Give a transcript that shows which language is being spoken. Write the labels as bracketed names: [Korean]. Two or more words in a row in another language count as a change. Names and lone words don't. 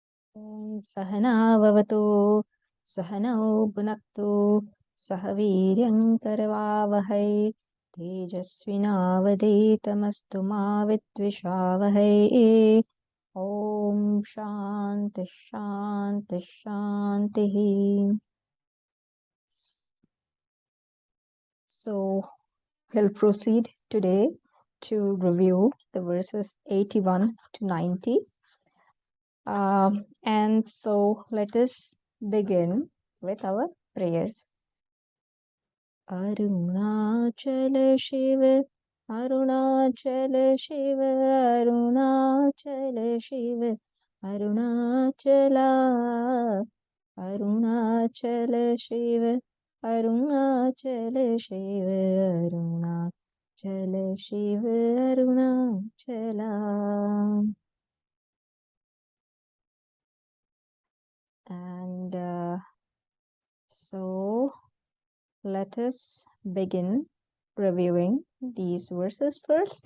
[Sanskrit] सहना भवतु सहनौ भुनक्तु सह वीर्यं करवावहै तेजस्विनावधीतमस्तु मा विद्विषावहै ॐ शान्ति शान्ति शान्तिः. [English] So we'll proceed today to review the verses 81 to 90. And so let us begin with our prayers. Arunachal Shiv, Arunachal Shiv, Arunachal Shiv, Arunachala, Arunachal Shiv, Arunachal Shiv, Arunachal Shiv, Arunachala. And so let us begin reviewing these verses first.